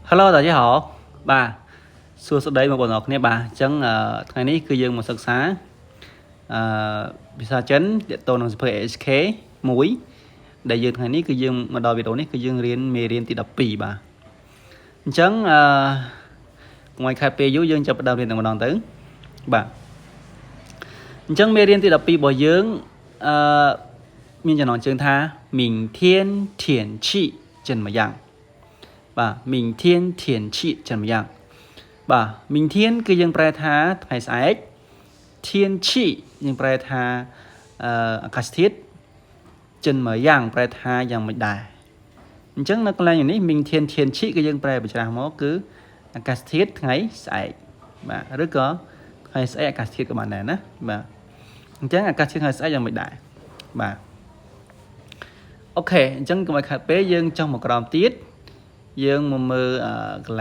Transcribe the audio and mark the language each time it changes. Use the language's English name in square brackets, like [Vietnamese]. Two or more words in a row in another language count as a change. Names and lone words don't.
[Khmer] Hello [Chinese] 大家好 [Khmer] បាទសួស្តីបងប្អូនអរគ្នាបាទអញ្ចឹងថ្ងៃនេះគឺយើងមកសិក្សាភាសាចិនទាក់ទងនឹងសៀវភៅ AHK មួយដែល យើងថ្ងៃនេះគឺយើងមកដល់វីដេអូនេះគឺយើងរៀនមេរៀនទី12បាទអញ្ចឹងកុំឲ្យ ខាតពេលយូរយើងចាប់ផ្ដើមរៀនតែម្ដងទៅបាទអញ្ចឹងមេរៀនទី12របស់យើងមានចំណងជើងថា [Chinese] 明天天气怎么样 [Khmer] បាទ [Chinese] 明天天气怎么样 [Khmer] បាទ明天គឺយើងប្រែថាថ្ងៃស្អែក天气យើងប្រែថាអាកាសធាតុ怎么样ប្រែថាយ៉ាងមិនដែរ អញ្ចឹងនៅកន្លែងនេះ [Chinese] 明天天气 [Khmer] គឺយើងប្រែបញ្ច្រាស់មកគឺអាកាសធាតុថ្ងៃស្អែកបាទឬក៏ថ្ងៃស្អែកអាកាសធាតុក៏បានដែរណាបាទអញ្ចឹងអាកាសធាតុថ្ងៃស្អែកយ៉ាងមិនដែរបាទអូខេអញ្ចឹងកុំឲ្យខាតពេលយើងចុះមកក្រោមទៀតយើងមកមើលកន្លែ